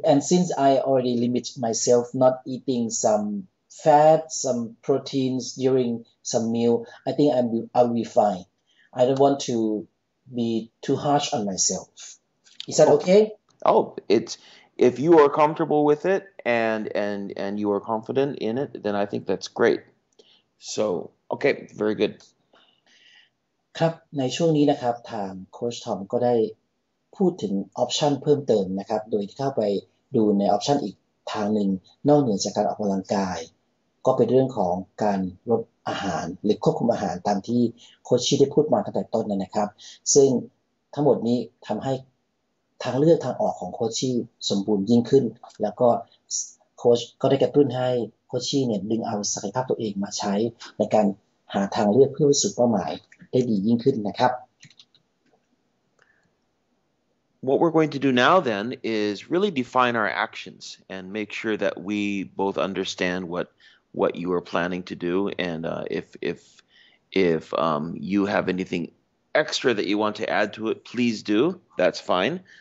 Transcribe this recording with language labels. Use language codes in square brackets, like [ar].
[en] And since I already limit myself not eating some fat, some proteins during some meal, I think I'll be fine. I don't want to be too harsh on myself. Is that okay? Oh, if you are comfortable with it and you are confident in it, then I think that's great. So, okay, very good. [th] ครับในช่วงนี้นะครับทางโค้ชทอมก็ได้พูดถึงออปชันเพิ่มเติมนะครับโดยที่เข้าไปดูในออปชันอีกทางหนึ่งนอกเหนือจากการออกกำลังกายก็เป็นเรื่องของการลด อาหารหรือควบคุมอาหารตามที่โค้ชชี่ได้พูดมาตั้งแต่ต้นนะครับซึ่งทั้งหมดนี้ทำให้ทางเลือกทางออกของโค้ชชี่สมบูรณ์ยิ่งขึ้นแล้วก็โค้ชก็ได้กระตุ้นให้โค้ชชี่เนี่ยดึงเอาศักยภาพตัวเองมาใช้ในการหาทางเลือกเพื่อไปสู่เป้าหมายได้ดียิ่งขึ้นนะครับ [en] What we're going to do now then is really define our actions and make sure that we both understand what you are planning to do, and if you have anything extra that you want to add to it, please do. That's fine.